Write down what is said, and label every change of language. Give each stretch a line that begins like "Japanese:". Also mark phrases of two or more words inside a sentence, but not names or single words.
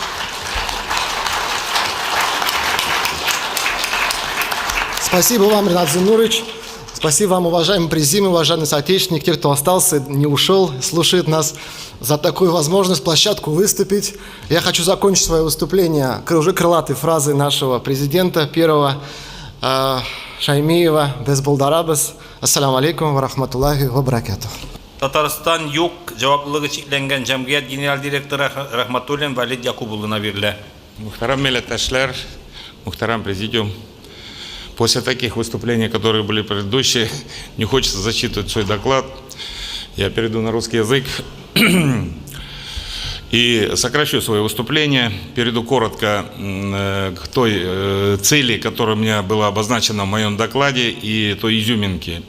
Russian: Спасибо вам, Ренат Зинурович. Спасибо вам, уважаемый президент, уважаемый соотечественник, те, кто остался, не ушел, слушает нас, за такую возможность, площадку выступить. Я хочу закончить свое выступление уже крылатой фразой нашего президента первого, Шаймиева, Безболдарабес.
Arabic: السلام عليكم و رحمة الله و بركاته.
Tatar: Татарстан юк жауаплылыгы чекленген жамгият генерал директоры Рахматуллин Валид Якубулына бериле. Мухтарам милләттәшләр, мухтарам президиум.
Russian: После таких выступлений, которые были предыдущие, не хочется зачитывать свой доклад. Я перейду на русский язык и сокращу свое выступление. Перейду коротко к той цели, которая у меня была обозначена в моем докладе, и той изюминке.